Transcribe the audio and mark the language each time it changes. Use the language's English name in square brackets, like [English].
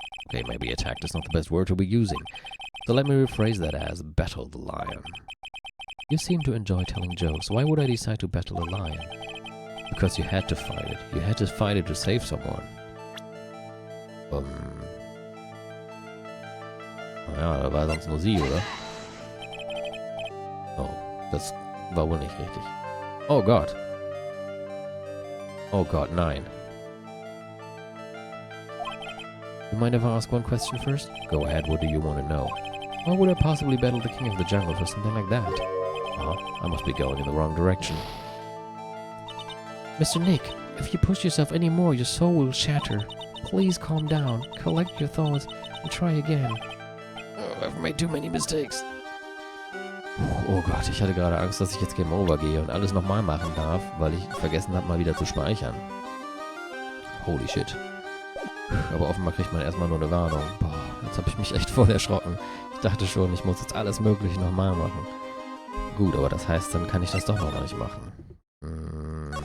[English] Okay, maybe attacked is not the best word to be using. So let me rephrase that as battle the lion. You seem to enjoy telling jokes. Why would I decide to battle a lion? Because you had to fight it. You had to fight it to save someone. [German] Naja, da war sonst nur sie, oder? Oh, das war wohl nicht richtig. Oh Gott. Oh Gott, nein. [English] You mind if I ask one question first? Go ahead, what do you want to know? Why would I possibly battle the king of the jungle for something like that? I must be going in the wrong direction. Mr. Nick, if you push yourself any more, your soul will shatter. Please calm down, collect your thoughts, and try again. Oh, I've made too many mistakes. [German] Oh Gott, ich hatte gerade Angst, dass ich jetzt Game Over gehe und alles nochmal machen darf, weil ich vergessen habe, mal wieder zu speichern. [English] Holy shit. [German] Aber offenbar kriegt man erstmal nur eine Warnung. Boah, jetzt habe ich mich echt voll erschrocken. Ich dachte schon, ich muss jetzt alles Mögliche nochmal machen. Gut, aber das heißt, dann kann ich das doch noch nicht machen.